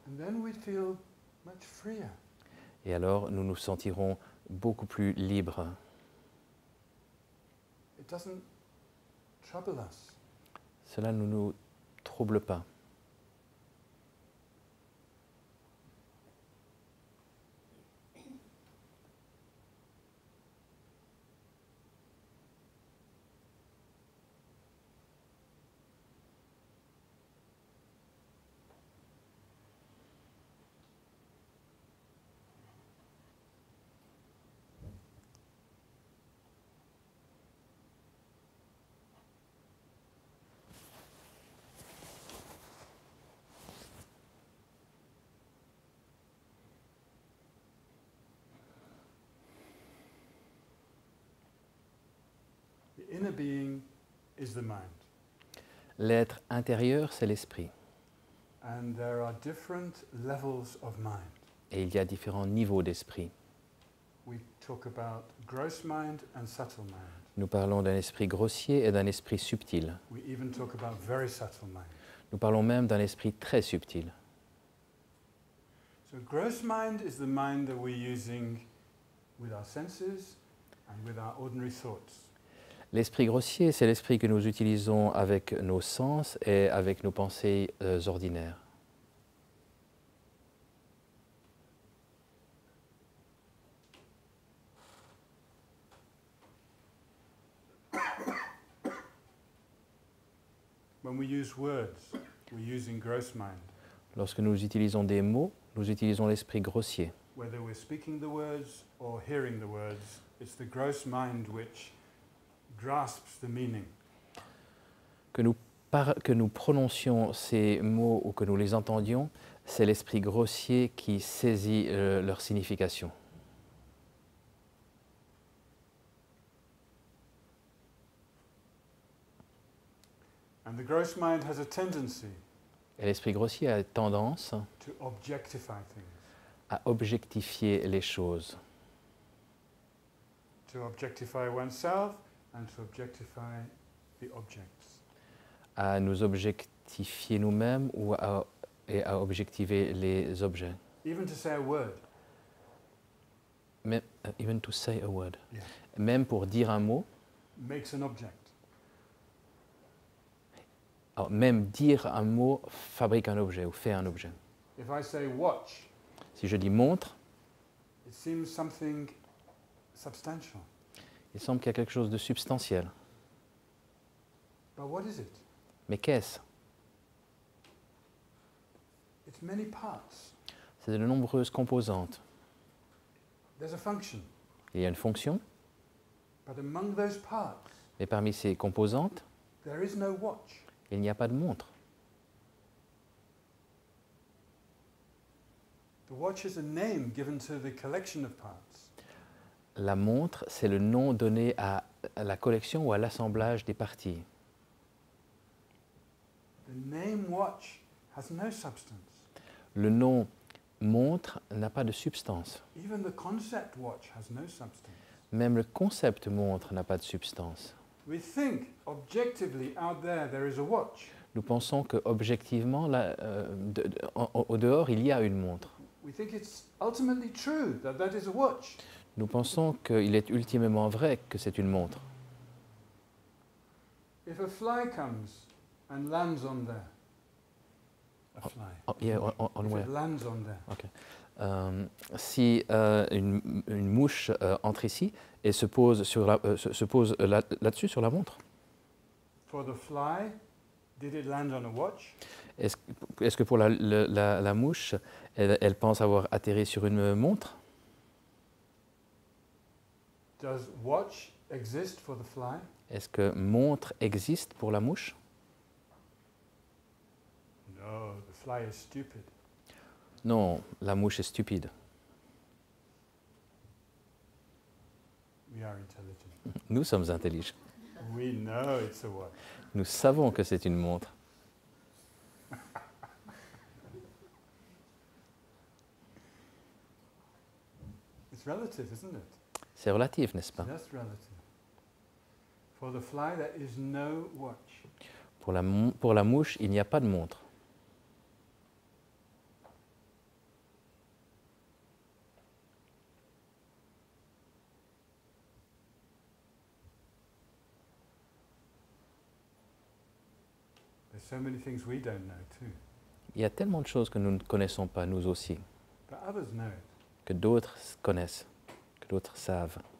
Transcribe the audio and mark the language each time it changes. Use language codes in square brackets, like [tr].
[en] And then we feel much freer. [fr] Et alors, nous nous sentirons beaucoup plus libres. [en] It doesn't trouble us. [fr] Cela ne nous trouble pas. [en] The inner being is the mind. [fr] L'être intérieur, c'est l'esprit. [en] And there are different levels of mind. [fr] Et il y a différents niveaux d'esprit. [en] We talk about gross mind and subtle mind. [fr] Nous parlons d'un esprit grossier et d'un esprit subtil. [en] We even talk about very subtle mind. [fr] Nous parlons même d'un esprit très subtil. [en] So gross mind is the mind that we're using with our senses and with our ordinary thoughts. [fr] L'esprit grossier, c'est l'esprit que nous utilisons avec nos sens et avec nos pensées ordinaires. [en] When we use words, we're using gross mind. [fr] Lorsque nous utilisons des mots, nous utilisons l'esprit grossier. [en] Whether we're speaking the words or hearing the words, it's the gross mind which grasps the meaning. [fr] Que nous prononcions ces mots ou que nous les entendions, c'est l'esprit grossier qui saisit leur signification. [en] And the gross mind has a tendency [fr] Et l'esprit grossier a tendance [en] to objectify things, [fr] à objectifier les choses, [en] to objectify oneself and to objectify the objects. [fr] à nous objectifier nous-mêmes et à objectiver les objets. [en] Even to say a word. Even to say a word. Yeah. [fr] Même pour dire un mot, [en] Makes an object. [fr] alors même dire un mot fabrique un objet ou fait un objet. [en] If I say watch, [fr] Si je dis montre, [en] it seems something substantial. [fr] il semble qu'il y a quelque chose de substantiel. [en] But what is it? [fr] Mais qu'est-ce? [en] It's many parts. [fr] C'est de nombreuses composantes. [en] There's a function. [fr] Il y a une fonction, [en] But among those parts, [fr] mais parmi ces composantes, [en] there is no watch. [fr] il n'y a pas de montre. [en] The watch is a name given to the collection of parts. [fr] La montre, c'est le nom donné à la collection ou à l'assemblage des parties. [en] The name watch has no substance. [fr] Le nom montre n'a pas de substance. [en] Even the concept watch has no substance. [fr] Même le concept montre n'a pas de substance. [en] We think objectively out there is a watch. [fr] Nous pensons que objectivement, au dehors, il y a une montre. [en] We think it's ultimately true that that is a watch. [fr] Nous pensons qu'il est ultimement vrai que c'est une montre. [en] If a fly comes and lands on there, a fly. Oh, yeah, on If where? it lands on there, [fr] Si une mouche entre ici et se pose là-dessus, sur la montre, [en] for the fly, did it land on a watch? [fr] est-ce que pour la mouche, elle pense avoir atterri sur une montre? [en] Does watch exist for the fly? [fr] Est-ce que montre existe pour la mouche? [en] No, the fly is stupid. [fr] Non, la mouche est stupide. [en] We are intelligent. [fr] Nous sommes intelligents. [en] We know it's a watch. [fr] Nous savons que c'est une montre. [en] It's relative, isn't it? [fr] C'est relatif, n'est-ce pas? [en] Just relative. For the fly, there is no watch. [fr] Pour la mouche, il n'y a pas de montre. [en] There's so many things we don't know too, [fr] Il y a tellement de choses que nous ne connaissons pas, nous aussi, [en] but others know it. [fr] que d'autres connaissent, que d'autres savent.